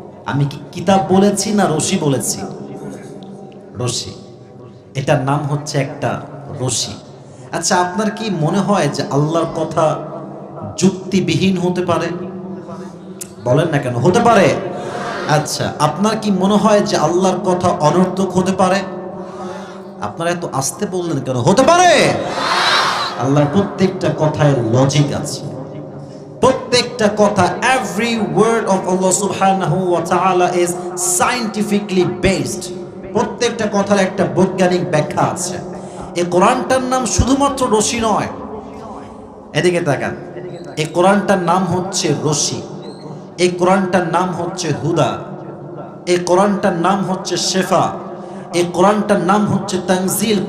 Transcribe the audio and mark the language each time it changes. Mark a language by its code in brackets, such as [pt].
[bn] আমি কি কিতাব বলেছি না রশি বলেছি? রশি, এটার নাম হচ্ছে একটা রশি। আচ্ছা, আপনার কি মনে হয় যে আল্লাহর কথা যুক্তিবিহীন হতে পারে? বলেন না কেন, হতে পারে। আচ্ছা, আপনার কি মনে হয় যে আল্লাহর কথা অনর্থক হতে পারে? আপনারা এত আস্তে বললেন কেন? হতে পারে। আল্লাহর প্রত্যেকটা কথায় লজিক আছে, প্রত্যেকটা কথা, [en] every word of Allah subhanahu wa ta'ala is scientifically based। [bn] প্রত্যেকটা কথার একটা বৈজ্ঞানিক ব্যাখ্যা আছে। এই কোরআনটার নাম শুধুমাত্র রশি নয়, এদিকে তাকান, এই কোরআনটার নাম হচ্ছে রশি, এই কোরআনটার নাম হচ্ছে হুদা, এই কোরআনটার নাম হচ্ছে শেফা, এই কোরআনটার নাম হচ্ছে তানজিল।